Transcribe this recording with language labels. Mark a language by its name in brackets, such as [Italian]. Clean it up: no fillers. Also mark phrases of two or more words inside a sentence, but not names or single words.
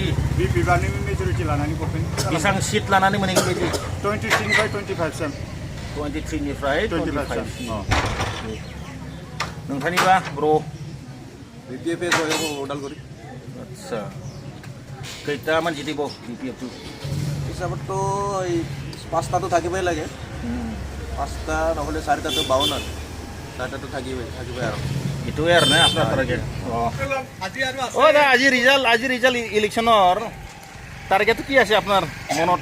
[Bodo] बिपिबानो मेजरिटि लानानै गभर्नमेन्ट बेसेबां सिट लानानै मोनहैगोन बायदि? 23निफ्राय 25 23निफ्राय 25। 25। नोंथांनिबा ब्र? BPF उदालगुरि। आदसा खैटा मानसि দিব BPF [Assamese] হিসাবততো এই 5টাতো থাকিবই লাগে। 5টা নহ'লে 4টাতো 52 আৰু 4টাতো থাকিবই আৰু এইটোৱে আৰু না আপোনাৰ টাৰ্গেট? দা আজি ৰিজাল্ট ইলেকশ্যনৰ টাৰ্গেটটো কি আছে আপোনাৰ মনত?